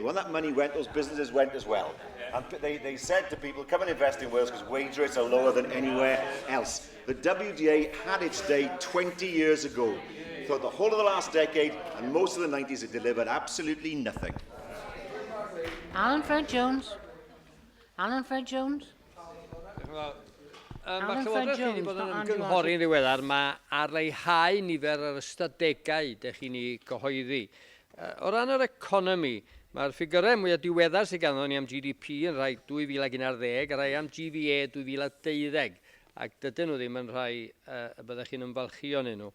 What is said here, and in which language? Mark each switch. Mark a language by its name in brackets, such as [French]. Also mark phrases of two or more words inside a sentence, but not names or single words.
[English] When that money went, those businesses went as well. And they said to people, come and invest in Wales because wage rates are lower than anywhere else. The WDA had its day 20 years ago. Throughout the whole of the last decade and most of the 90s, it delivered absolutely nothing. Alan Fred Jones. Alan Fred Jones. [Welsh] Mae Llywodraeth wedi bod yn ymgynghori'n ddiweddar, mae ar leihau nifer yr ystadegau dych chi'n ei gyhoeddi. O ran yr economi, mae'r ffigurau mwyaf diweddar sydd ganddo ni am GDP yn rhai 2011 a rhai am GVA 2012, ac dydyn nhw ddim yn rhai y byddech chi'n ymfalchio yn nhw.